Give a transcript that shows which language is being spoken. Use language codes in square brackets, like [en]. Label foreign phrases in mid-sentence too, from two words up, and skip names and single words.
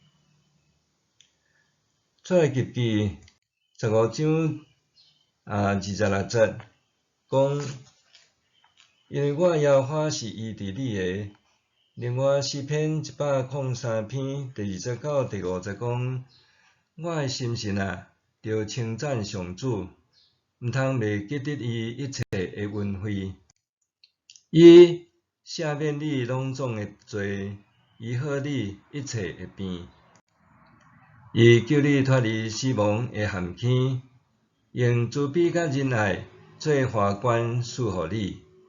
[nan] 出埃及记15章26节讲，因为我耶和华是医治你的。另外诗篇103篇第20到第50节讲，我的心神着称赞上主，毋通袂记得伊一切的恩惠。伊赦免你拢总的罪，医好你一切的病。伊救你脱离死亡的陷阱，用慈悲甲仁爱做华冠赐予你。